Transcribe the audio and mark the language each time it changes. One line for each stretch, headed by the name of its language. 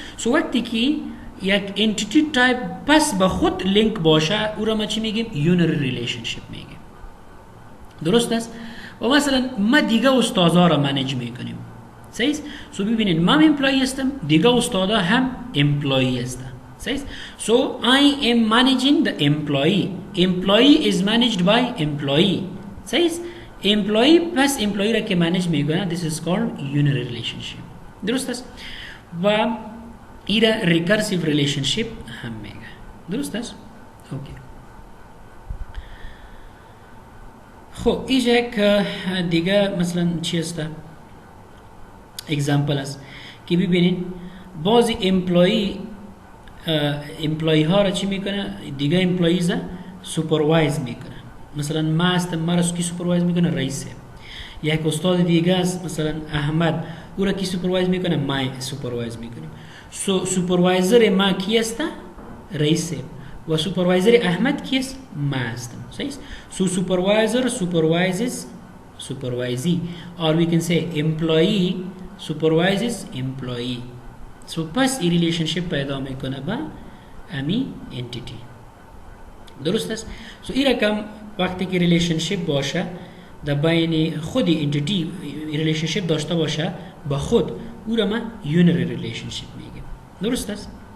Persian: سو وقتی که یک انتیتی تایپ پس به خود لینک باشه او را ما چی میگیم یونری ریلیشنشیپ میگیم درست است. و مثلا ما دیگه استادا را منیج میکنیم صحیح. سو ببینید من امپلوی هستم دیگه استادا هم امپلوی هستن صحیح.
English: So I am managing the employee. Employee is managed by employee.
Persian: صحیح.
English: Employee پس employee را که manage میکنه this is called unary relationship.
Persian: درست است. و ایرا recursive relationship هم میگه درست است. اوکی. خب اینجا یک دیگه مثلا چی است اگزامپل است که ببینید بعضی امپلوی ها را چی میکنه دیگه امپلویز سوپروایز میکنه. مثلا ما هستم ما را کی سوپروایز میکنه رئیس. یک استاد دیگه است مثلا احمد او را کی سوپروایز میکنه ما سوپروایز میکنیم. سو سوپروایزر ما کی است رئیس و سوپروایزر احمد کی است ما هستم صحیح.
English: So supervisor supervises supervisee or we can say employee supervises employee.
Persian: سو پس این ریلیشنشیپ پیدا میکنه با امی انتیتی درست است. سو این رقم وقتی که ریلیشنشیپ باشه در بین خود انتیتی ریلیشنشیپ داشته باشه با خود او را ما یونری ریلیشنشیپ میگیم درست است.